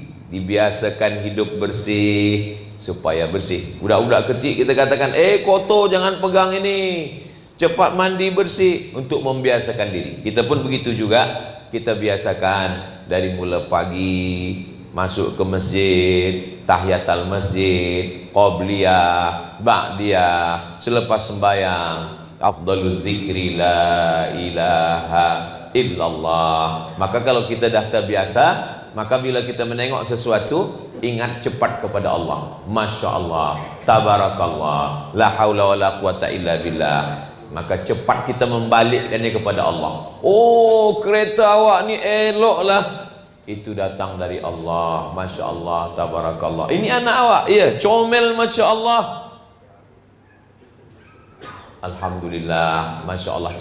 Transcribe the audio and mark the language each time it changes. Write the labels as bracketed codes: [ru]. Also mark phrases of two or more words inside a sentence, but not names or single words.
[ms] Dibiasakan hidup bersih supaya bersih. Budak-budak kecil kita katakan, kotor jangan pegang ini, cepat mandi bersih, untuk membiasakan diri. Kita pun begitu juga, kita biasakan dari mula pagi masuk ke masjid, [ar] تحية المسجد, [ms] qobliyah, ba'diyah, selepas sembahyang, [ar] أفضل الذكر لا إله إلا الله. [ms] Maka kalau kita dah terbiasa, maka bila kita menengok sesuatu, ingat cepat kepada Allah. [ar] ما شاء الله, تبارك الله، لا حول ولا قوة إلا بالله. [ms] Maka cepat kita membalikkannya kepada Allah. Oh, kereta awak ni elok lah, itu datang dari Allah. [ar] ما شاء الله، تبارك الله. [ms] Ini anak awak, ya, comel, [ar] ما شاء الله، الحمد لله، ما شاء الله.